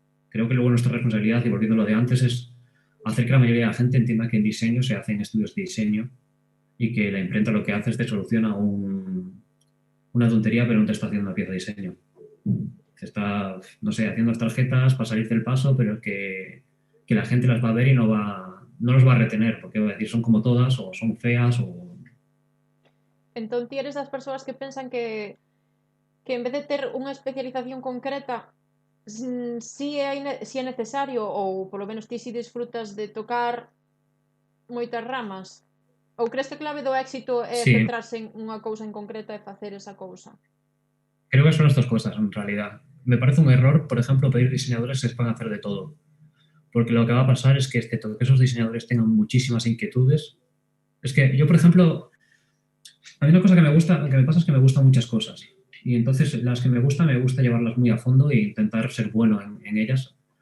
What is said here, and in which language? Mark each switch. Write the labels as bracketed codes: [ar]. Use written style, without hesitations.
[es] Creo que luego nuestra responsabilidad, y volviendo a lo de antes, es hacer que la mayoría de la gente entienda que en diseño se hacen estudios de diseño y que la imprenta lo que hace es te soluciona una tontería, pero no te está haciendo una pieza de diseño. Te está, no sé, haciendo las tarjetas para salirte del paso, pero que la gente las va a ver y no los va a retener, porque va a decir son como todas, o son feas, o... [gl] Entón ti eres das persoas que pensan que en vez de ter unha especialización concreta, si é necesario, ou polo menos ti si disfrutas de tocar moitas ramas? Ou crees que a clave do éxito é [es] Sí, [gl] centrarse en unha cousa en concreto e facer esa cousa? [es] creo que son estas cosas en realidad. Me parece un error, por ejemplo, pedir diseñadores que sepan hacer de todo. Porque lo que va a pasar es que, excepto que esos diseñadores tengan muchísimas inquietudes, es que yo, por ejemplo, a mí una cosa que me gusta, que me pasa es que me gustan muchas cosas. Y entonces las que me gusta llevarlas muy a fondo e intentar ser bueno en ellas.